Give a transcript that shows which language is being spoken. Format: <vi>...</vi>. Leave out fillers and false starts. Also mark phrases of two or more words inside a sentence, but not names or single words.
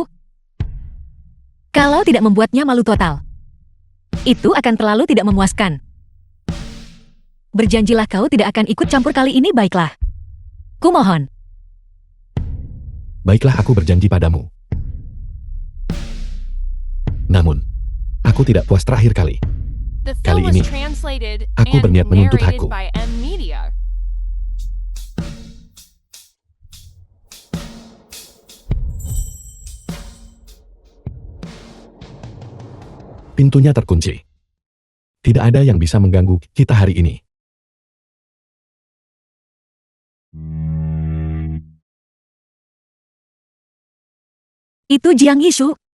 <id>Kalau tidak membuatnya malu total, itu akan terlalu tidak memuaskan. Berjanjilah kau tidak akan ikut campur kali ini, baiklah. Kumohon. Baiklah, aku berjanji padamu. Namun, aku tidak puas terakhir kali.</id> <en>The</en> <id>Kali</id> <en>film was</en> <id>ini,</id> <en>translated</en> <id>aku</id> <en>and</en> <id>berniat menuntut</id> <en>narrated</en> <id>hakku.</id> <en>by M Media.</en> <id>Pintunya terkunci. Tidak ada yang bisa mengganggu kita hari ini. Itu Jiang Yeishou.</id>